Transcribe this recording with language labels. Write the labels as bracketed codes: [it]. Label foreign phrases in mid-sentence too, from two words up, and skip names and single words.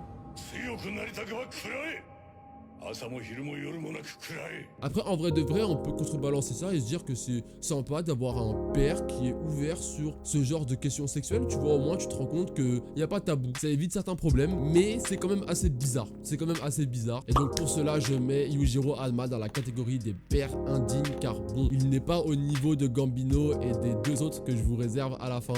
[ja] 強くなりたくは食らえ。朝も昼も夜もなく食らえ。 [fr] Après, en vrai de vrai, on peut contrebalancer ça et se dire que c'est sympa d'avoir un père qui est ouvert sur ce genre de questions sexuelles. Tu vois, au moins, tu te rends compte qu'il n'y a pas de tabou. Ça évite certains problèmes, mais c'est quand même assez bizarre. C'est quand même assez bizarre. Et donc, pour cela, je mets Yujiro Hanma dans la catégorie des pères indignes, car bon, il n'est pas au niveau de Gambino et des deux autres que je vous réserve à la fin.